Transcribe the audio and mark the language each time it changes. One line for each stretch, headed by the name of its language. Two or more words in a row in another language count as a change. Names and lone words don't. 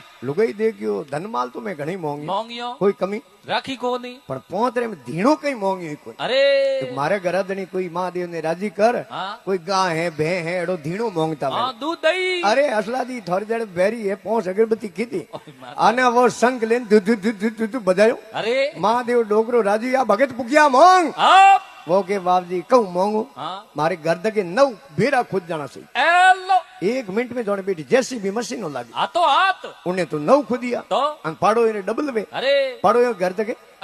Marwari: लुगाई देखियो धनमाल तो मैं घणी मोंगियो कोई कमी राखी को नहीं पर पोतरे में धीणो कई मोंगी कोई अरे तो मारे घरदनी कोई महादेव ने राजी कर कोई गाय है भे है एडो धीणो मोंगता दूध दही अरे असला दी थोड़ी देर बेरी है 5 अगरबत्ती की थी आने वो शंख लेन दु दु दु दु दु बजायो अरे महादेव डोगरो राजी या भगत पुगिया मोंग वो के बाबजी कहूं मोंगू मारे गर्द के 9 बेरा खुद जाना सही 1 मिनट में जोने बेटी जैसी भी मशीन हो लगी हाथ उन्हें तो 9 खुदिया तो पाड़ो इन्हें डबल में अरे पाड़ो यो गर्द के